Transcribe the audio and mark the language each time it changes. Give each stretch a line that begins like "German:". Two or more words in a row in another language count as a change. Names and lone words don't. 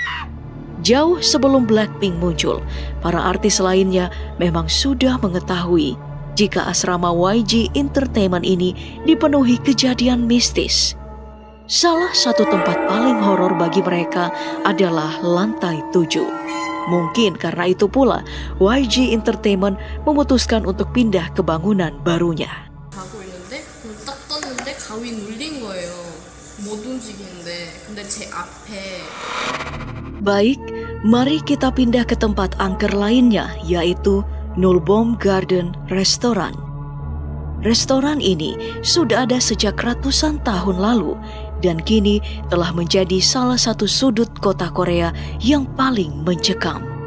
Indonesian: Jauh sebelum Blackpink muncul, para artis lainnya memang sudah mengetahui jika asrama YG Entertainment ini dipenuhi kejadian mistis. Salah satu tempat paling horor bagi mereka adalah lantai 7. Mungkin karena itu pula YG Entertainment memutuskan untuk pindah ke bangunan barunya.
Korean: 자고 있는데 딱 떴는데 가위 눌린 거예요. 못 움직이는데 근데 제 앞에.
Indonesian: Baik, mari kita pindah ke tempat angker lainnya, yaitu Nulbom Garden Restaurant. Restoran ini sudah ada sejak ratusan tahun lalu dan kini telah menjadi salah satu sudut kota Korea yang paling mencekam.